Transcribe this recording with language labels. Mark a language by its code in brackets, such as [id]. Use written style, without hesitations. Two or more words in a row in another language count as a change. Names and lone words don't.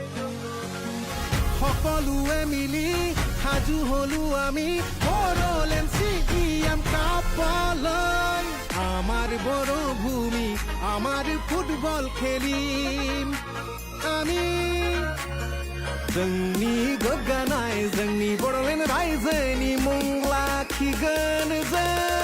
[as] সকলোৱে মিলি সাজু হলো আমি বড়োলেণ্ড CM কাপলৈ আমাৰ বড়ো ভূমি আমাৰ ফুটবল খেলিম আমি [brx] जोंनि गोग्गानाय जोंनि बड'लेण्ड रायजोनि मुं लाखिगोन जों